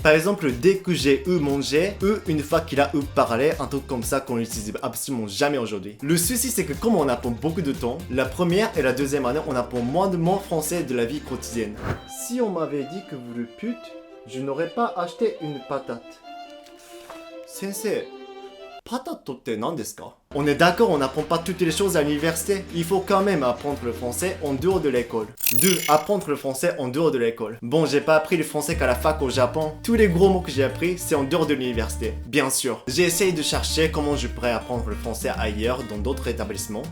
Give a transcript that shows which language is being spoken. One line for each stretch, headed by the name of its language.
French: Par exemple, dès que j'ai eu mangé, une fois qu'il a eu parlé, un truc comme ça qu'on n'utilise absolument jamais aujourd'hui. Le souci, c'est que comme on apprend beaucoup de temps, la première et la deuxième année, on apprend moins de mots français de la vie quotidienne. Si on m'avait dit que vous le pute, je n'aurais pas acheté une patate.
Japanese: Sensei, patateって何ですか?
French: On est d'accord, on n'apprend pas toutes les choses à l'université. Il faut quand même apprendre le français en dehors de l'école. 2. Apprendre le français en dehors de l'école. Bon, j'ai pas appris le français qu'à la fac au Japon. Tous les gros mots que j'ai appris, c'est en dehors de l'université. Bien sûr. J'ai essayé de chercher comment je pourrais apprendre le français ailleurs, dans d'autres établissements.